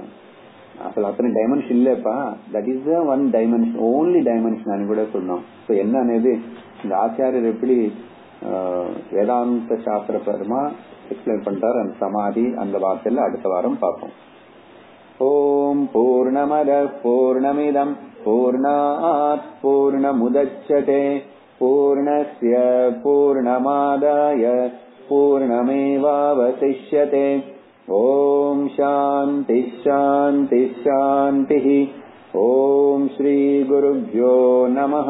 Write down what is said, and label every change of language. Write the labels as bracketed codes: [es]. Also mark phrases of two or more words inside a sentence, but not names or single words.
[ta] அசல் அத்தனை டைமென்ஷன் இல்லப்பா, [en] that is one dimension, only dimension [ta] கூட சொன்னோம். ஸோ என்ன అనేది இந்த ஆச்சாரியர் எப்படி வேதாந்த சாஸ்திரபரமா எக்ஸ்பிளைன் பண்றாரு அந்த சமாதி அந்த வார்த்தையில அடுத்த வாரம் பார்ப்போம். [sa] ओम् पूर्णमदः पूर्णमिदं पूर्णात् पूर्णमुदच्यते पूर्णस्य पूर्णमादाय पूर्णमेवावशिष्यते। ओम शांति शांति शांति। ओम श्री गुरुभ्यो नमः।